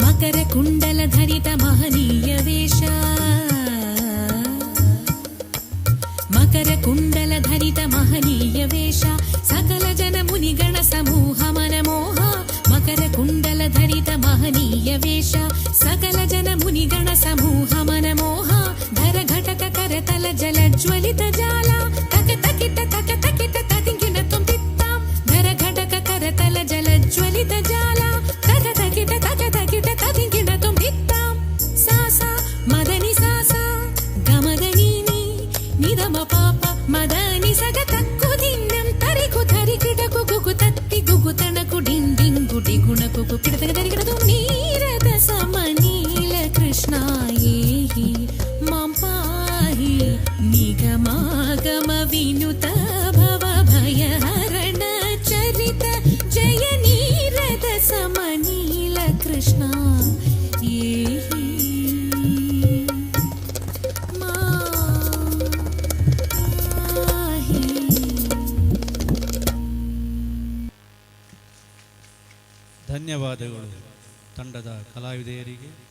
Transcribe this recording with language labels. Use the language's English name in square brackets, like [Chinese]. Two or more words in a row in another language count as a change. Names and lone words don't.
[Sanskrit] ಮಕರ ಕುಂಡಲ ಧರಿತ ಮಹನೀಯ ವೇಷ ಮಕರ ಕುಂಡಲ ಧರಿತ ಮಹನೀಯ ವೇಷ ಸಕಲ ಜನ ಮುನಿಗಣ ಸಮೂಹ ಮನಮೋಹ ಮಕರ ಕುಂಡಲ ಧರಿತ ಮಹನೀಯ ವೇಷ ಸಕಲ ಜನ ಮುನಿಗಣ ಸಮೂಹ ಮನಮೋಹ ಧರ ಘಟಕ ಕರತಲ ಜಲ ಜ್ವಲಿತ ಜಾಲ ತಕ ತಕಿಟ ತದಿಂಗಿನ ತುಂಬಿತ್ತಾಂ ಧರ ಘಟಕ ಕರತಲ ಜಲ ಜ್ವಲಿತ ಜಾಲ ತಕ ತಕಿಟ ತದಿಂಗಿನ ತುಂಬಿತ್ತಾಂ ಸಾಸ ಮದನಿ ಸಾಸ ಗಮದನೀನಿ ನಿದಮ ಪಾಪ ಮದನಿ ಸಗ ತಕ್ಕು ದಿನ್ನಂ ತರಿಕು ತರಿಕಿಟಕು ಗುಗು ತತ್ತಿ ಗುಗು ತಣಕು ಡಿಂಡಿಂಗು ಡಿಗುಣಕು ಕಿಡತಗ ತರಿಗಿಡದು ನೀರದ ಸಮನೀಲ ಕೃಷ್ಣ ಏಹಿ ಮಾಂ ಪಾಹಿ ನಿಗಮಾಗಮ ವಿನುತ ಭವ ಭಯ ಹರಣ ಚರಿತ ಜಯ ನೀರದ ಸಮನೀಲ ಕೃಷ್ಣ ಏಹಿ [Kannada] ಧನ್ಯವಾದಗಳು ತಂಡದ ಕಲಾವಿದೆಯರಿಗೆ.